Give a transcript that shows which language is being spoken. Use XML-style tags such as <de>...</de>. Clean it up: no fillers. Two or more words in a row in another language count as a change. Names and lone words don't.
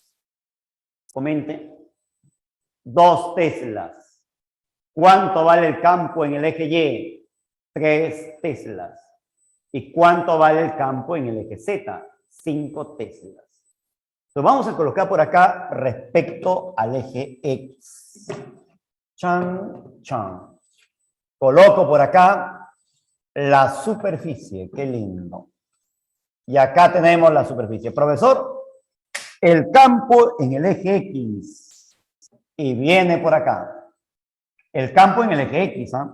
<es>Comente. 2 teslas. ¿Cuánto vale el campo en el eje Y? 3 teslas. ¿Y cuánto vale el campo en el eje Z? 5 teslas. Entonces vamos a colocar por acá respecto al eje X. Chan, chan. Coloco por acá la superficie. Qué lindo. Y acá tenemos la superficie. Profesor, el campo en el eje X. Y viene por acá. El campo en el eje X, ¿ah?</es>